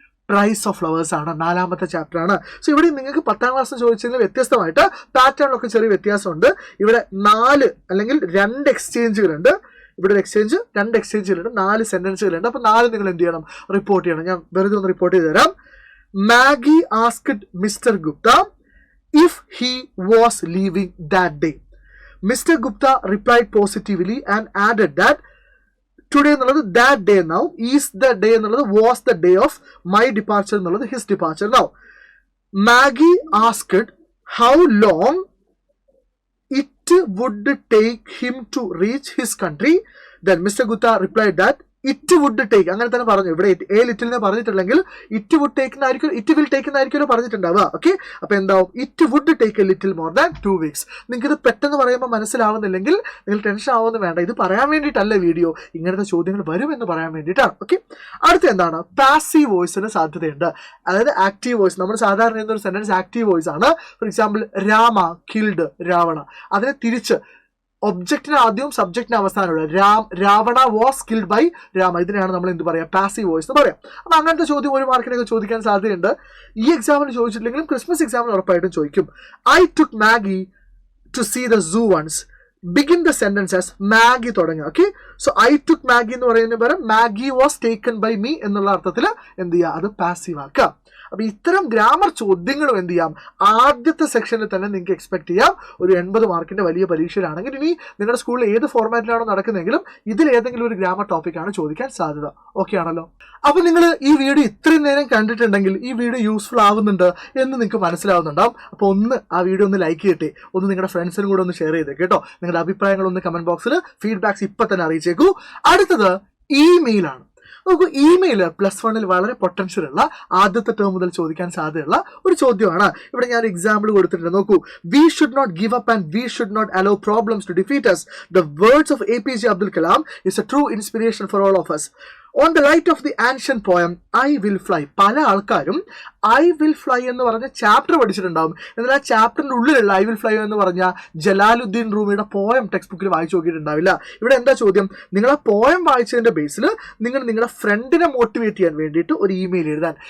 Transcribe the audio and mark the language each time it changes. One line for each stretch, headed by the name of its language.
Malayalam: Price of flowers ആണ്, 4ാമത്തെ chapter ആണ്. So ഇവിടെ നിങ്ങൾക്ക് 10ാം ക്ലാസ് ചോദിച്ചതിന് വ്യത്യസ്തമായിട്ട് പാറ്റേണിലൊക്കെ ചെറിയ വ്യത്യാസമുണ്ട്. ഇവിടെ 4 അല്ലെങ്കിൽ 2 എക്സ്ചേഞ്ചുകളുണ്ട്. ഇവിടെ ഒരു എക്സ്ചേഞ്ച്, 2 എക്സ്ചേഞ്ചുകളുണ്ട്, 4 സെന്റൻസുകളുണ്ട്. അപ്പോൾ 4 നിങ്ങൾ എന്ത് ചെയ്യണം, റിപ്പോർട്ട് ചെയ്യണം. ഞാൻ വെറുതെ ഒന്ന് റിപ്പോർട്ട് ചെയ്ത് തരാം.
English: Maggie asked Mr. Gupta if he was leaving that day. Mr. Gupta replied positively and added that today എന്നുള്ളത് that day now, is the day എന്നുള്ളത് was the day of my departure എന്നുള്ളത് his departure now. Maggie asked how long it would take him to reach his country. Then Mr. Gupta replied that
Malayalam: it would take, അങ്ങനെ തന്നെ പറഞ്ഞു. ഇവിടെ A ലിറ്റിലിനെ പറഞ്ഞിട്ടില്ലെങ്കിൽ it would take എന്നായിരിക്കും, it will take എന്നായിരിക്കുമല്ലോ പറഞ്ഞിട്ടുണ്ടാവുക. Okay, അപ്പോൾ എന്താവും,
English: It would take a little more than 2 weeks.
Malayalam: നിങ്ങൾക്ക് ഇത് പെട്ടെന്ന് പറയുമ്പോൾ മനസ്സിലാവുന്നില്ലെങ്കിൽ നിങ്ങൾ ടെൻഷൻ ആവുമെന്ന് വേണ്ട. ഇത് പറയാൻ വേണ്ടിയിട്ടല്ല വീഡിയോ, ഇങ്ങനത്തെ ചോദ്യങ്ങൾ വരുമെന്ന് പറയാൻ വേണ്ടിയിട്ടാണ്. ഓക്കെ, അടുത്ത എന്താണ്, പാസീവ് വോയിസിന് സാധ്യതയുണ്ട്. അതായത് ആക്റ്റീവ് വോയിസ്, നമ്മൾ സാധാരണ ഒരു സെന്റൻസ് ആക്റ്റീവ് വോയിസ് ആണ്. For example,
English: Rama killed Ravana.
Malayalam: അതിനെ തിരിച്ച് ഒബ്ജക്റ്റിന് ആദ്യവും സബ്ജക്റ്റിന് അവസാനമുള്ള
English: Ravana was killed by Rama.
Malayalam: ഇതിനെയാണ് നമ്മൾ എന്ത് പറയാം, പാസീവ് വോയിസ് എന്ന് പറയാം. അപ്പോൾ അങ്ങനത്തെ ചോദ്യം 1 മാർക്കിനൊക്കെ ചോദിക്കാൻ സാധ്യതയുണ്ട്. ഈ എക്സാമിന് ചോദിച്ചിട്ടില്ലെങ്കിലും ക്രിസ്മസ് എക്സാമിന് ഉറപ്പായിട്ടും ചോദിക്കും.
English: I took Maggie to see the zoo once. begin the sentence as Maggie തുടങ്ങുക.
Malayalam: Okay, so I took Maggi എന്ന് പറയുന്നതിന് പകരം
English: Maggie was taken by me
Malayalam: എന്നുള്ള അർത്ഥത്തിൽ എന്ത് ചെയ്യുക, അത് പാസീവ് ആക്കുക. അപ്പൊ ഇത്തരം ഗ്രാമർ ചോദ്യങ്ങളും എന്ത് ചെയ്യാം, ആദ്യത്തെ സെക്ഷനിൽ തന്നെ നിങ്ങൾക്ക് എക്സ്പെക്ട് ചെയ്യാം. ഒരു 80 മാർക്കിന്റെ വലിയ പരീക്ഷയിലാണെങ്കിൽ ഇനി നിങ്ങളുടെ സ്കൂളിൽ ഏത് ഫോർമാറ്റിലാണോ നടക്കുന്നതെങ്കിലും ഇതിൽ ഏതെങ്കിലും ഒരു ഗ്രാമർ ടോപ്പിക്കാണ് ചോദിക്കാൻ സാധ്യത. ഓക്കെ ആണല്ലോ? അപ്പൊ നിങ്ങൾ ഈ വീഡിയോ ഇത്രയും നേരം കണ്ടിട്ടുണ്ടെങ്കിൽ ഈ വീഡിയോ യൂസ്ഫുൾ ആവുന്നുണ്ട് എന്ന് നിങ്ങൾക്ക് മനസ്സിലാവുന്നുണ്ടാവും. അപ്പോൾ ആ വീഡിയോ ഒന്ന് ലൈക്ക് ചെയ്തിട്ടേ, നിങ്ങളുടെ ഫ്രണ്ട്സിനും കൂടെ ഒന്ന് ഷെയർ ചെയ്തേ കേട്ടോ. നിങ്ങളുടെ അഭിപ്രായങ്ങളൊന്ന് കമന്റ് ബോക്സിൽ ഫീഡ്ബാക്സ് ഇപ്പൊ തന്നെ അറിയിച്ചേക്കൂ. അടുത്തത് ഇമെയിലാണ്. നോക്കൂ, ഇമെയിൽ +1 വളരെ പൊട്ടൻഷ്യൽ ഉള്ള ആദ്യത്തെ ടേം മുതൽ ചോദിക്കാൻ സാധ്യതയുള്ള ഒരു ചോദ്യമാണ്. ഇവിടെ ഞാൻ എക്സാമ്പിൾ കൊടുത്തിട്ടുണ്ട്. നോക്കൂ,
English: We should not give up and we should not allow problems to defeat us. The words of APJ Abdul Kalam is a true inspiration for all of us. On the light of the ancient poem I will fly.
Malayalam: പല ആൾക്കാരും I will fly എന്ന് പറഞ്ഞ chapter പഠിച്ചിട്ടുണ്ടാവും. എന്നാൽ ആ ചാപ്റ്ററിന്റെ ഉള്ളിലുള്ള I will fly എന്ന് പറഞ്ഞ Jalaluddin റൂമിയുടെ poem text ബുക്കിൽ വായിച്ചു നോക്കിയിട്ടുണ്ടാവില്ല. ഇവിടെ എന്താ ചോദ്യം, നിങ്ങൾ ആ പോയം വായിച്ചതിന്റെ ബേസിൽ നിങ്ങൾ നിങ്ങളുടെ ഫ്രണ്ടിനെ മോട്ടിവേറ്റ് ചെയ്യാൻ വേണ്ടിയിട്ട് ഒരു ഇമെയിൽ എഴുതാൻ.